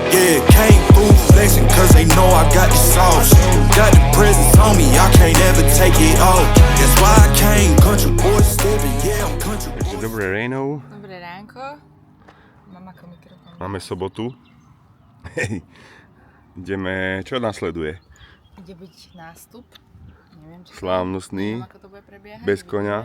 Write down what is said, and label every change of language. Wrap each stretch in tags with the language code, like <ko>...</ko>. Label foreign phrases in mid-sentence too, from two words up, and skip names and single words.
<en>Yeah, came through flexing cause they know I got the sauce. Got the presence on me, I can't ever take it off. That's why I came country boy stepping, yeah, I'm country boy.</en> <sk>Dobré ráno. Dobré ránko. Mám ako mikrofón. Máme sobotu. Hej. Ideme, čo nasleduje? Ide byť nástup. Neviem, či Slávnostný. neviem, ako to bude prebiehať. Bez koňa.</sk>